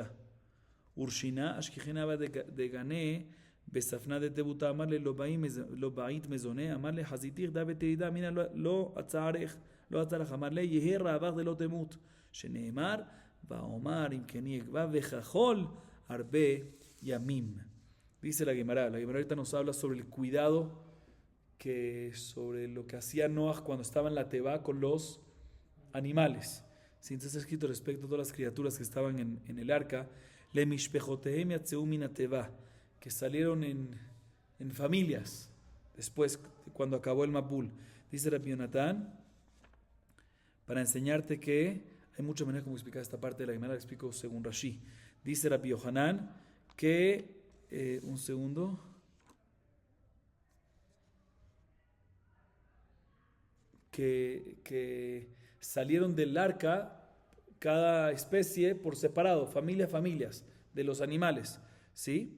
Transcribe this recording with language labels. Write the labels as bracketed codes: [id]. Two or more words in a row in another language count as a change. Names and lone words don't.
[arc] ורשינה, אשכיחנה דגנה, בספנה דתבותה, אמר לי, לא בעית מזונה, אמר לי, חזיתיך דה ותרידה, מינה לא עצרך, אמר לי, יהי רעבך דלא תמות, שנאמר, ואומר, אם כן יגבה, וכחול הרבה ימים. [es] Dice la Gemara ahorita nos habla sobre el cuidado, sobre lo que hacía Noach cuando estaba en la Teba con los animales. Si entonces está escrito respecto a todas las criaturas que estaban en el arca, [he] למשפחותיהם יצאו מן התבה, [es] que salieron en familias después cuando acabó el Mabul. Dice Rabbi Yonatán, para enseñarte que hay muchas maneras como explicar esta parte de la Gemara, la explico según Rashi. Dice Rabbi Yochanan que un segundo, que salieron del arca cada especie por separado, familias de los animales, ¿sí?